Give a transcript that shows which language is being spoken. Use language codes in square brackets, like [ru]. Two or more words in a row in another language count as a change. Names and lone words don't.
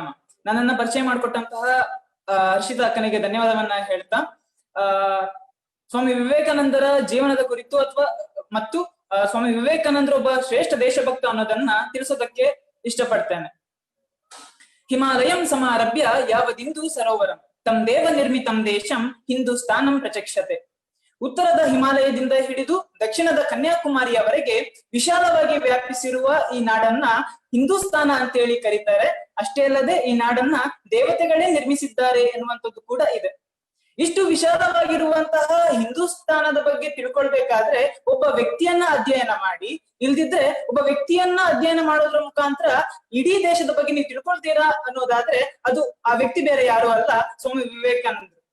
[kn] ನನ್ನನ್ನ ಪರಿಚಯ ಮಾಡಿಕೊಟ್ಟಂತಹ ಹರ್ಷಿತಾ ಅಕ್ಕನಿಗೆ ಧನ್ಯವಾದವನ್ನ ಹೇಳ್ತಾ, ಸ್ವಾಮಿ ವಿವೇಕಾನಂದರ ಜೀವನದ ಕುರಿತು ಮತ್ತು ಸ್ವಾಮಿ ವಿವೇಕಾನಂದರು ಒಬ್ಬ ಶ್ರೇಷ್ಠ ದೇಶಭಕ್ತ ಅನ್ನೋದನ್ನ ತಿಳಿಸೋದಕ್ಕೆ ಇಷ್ಟಪಡ್ತೇನೆ. [sa] ಹಿಮಾಲಯಂ ಸಮಾರಭ್ಯ ಯಾವದಿಂದು ಸರೋವರಂ ತಂ ದೇವ ನಿರ್ಮಿತಂ ದೇಶಂ ಹಿಂದೂಸ್ತಾನಂ ಪ್ರಚಕ್ಷತೆ. [kn] ಉತ್ತರದ ಹಿಮಾಲಯದಿಂದ ಹಿಡಿದು ದಕ್ಷಿಣದ ಕನ್ಯಾಕುಮಾರಿಯವರೆಗೆ ವಿಶಾಲವಾಗಿ ವ್ಯಾಪಿಸಿರುವ ಈ ನಾಡನ್ನ ಹಿಂದೂಸ್ತಾನ ಅಂತೇಳಿ ಕರೀತಾರೆ. ಅಷ್ಟೇ ಅಲ್ಲದೆ ಈ ನಾಡನ್ನ ದೇವತೆಗಳೇ ನಿರ್ಮಿಸಿದ್ದಾರೆ ಎನ್ನುವಂಥದ್ದು ಕೂಡ ಇದೆ. ಇಷ್ಟು ವಿಶಾಲವಾಗಿರುವಂತಹ ಹಿಂದೂಸ್ತಾನದ ಬಗ್ಗೆ ತಿಳ್ಕೊಳ್ಬೇಕಾದ್ರೆ ಒಬ್ಬ ವ್ಯಕ್ತಿಯನ್ನ ಅಧ್ಯಯನ ಮಾಡಿ, ಇಲ್ದಿದ್ರೆ ಒಬ್ಬ ವ್ಯಕ್ತಿಯನ್ನ ಅಧ್ಯಯನ ಮಾಡೋದ್ರ ಮುಖಾಂತರ ಇಡೀ ದೇಶದ ಬಗ್ಗೆ ನೀವು ತಿಳ್ಕೊಳ್ತೀರಾ ಅನ್ನೋದಾದ್ರೆ ಅದು ಆ ವ್ಯಕ್ತಿ ಬೇರೆ ಯಾರು ಅಲ್ಲ, ಸ್ವಾಮಿ ವಿವೇಕಾನಂದರು.